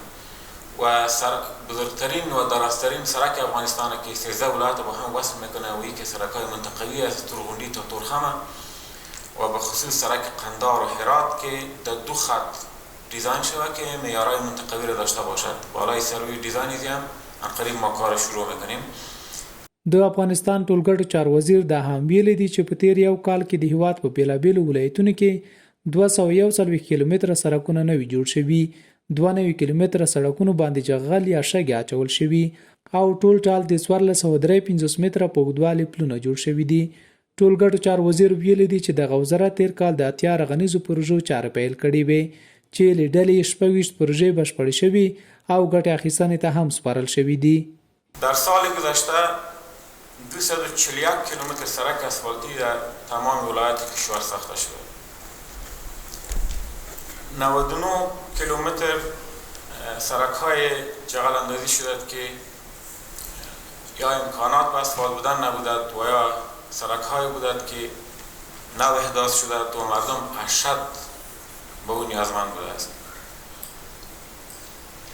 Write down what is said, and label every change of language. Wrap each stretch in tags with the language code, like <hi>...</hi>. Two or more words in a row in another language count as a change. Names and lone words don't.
<fa>و بزرگترین و درازترین سرک افغانستان که 13 ولایت با هم وصل میکنه و یکی سرک‌های منطقوی از تورغونډۍ تا تورخمه و به خصوص سرک قندار و هرات که در 2 خط دیزاین شده که معیارهای منطقوی را داشته باشد. بالای سروی دیزاین هم قریب ما کار شروع میکنیم.</fa> <ps>د افغانستان ټولکټو چارو وزیر دا هم ویلي دي چې په تیر یو کال کې د هیواد په بیلابیلو ولایتونو کې 241 کیلومتره سړکونه نوي جوړ شوي، 92 کیلومتره سړکونو باندې جغل یا شګې اچول شوي او ټول ټال د 1453 متره په اوږدوالي پلونه جوړ شوي دي. ټولکټو چارو وزیر ویلي دي چې دغه وزارت تیر کال د 80 رغنیزو پروژو چارې پیل کړې وې چې له ډلې 26 پروژې بشپړې شوي او ګټې اخیستنې ته هم سپارل شوي دي.</ps> <fa>در سال گذشته 241 کیلومتر سرک اسفالتی در تمام ولایت کشور ساخته شده. 99 کیلومتر سرک های جغل اندازی شده که یا امکانات به اسفالت بودن نبودد و یا سرک های بودد که نو احداث شده و مردم اشد به اون نیازمند بوده است.</fa>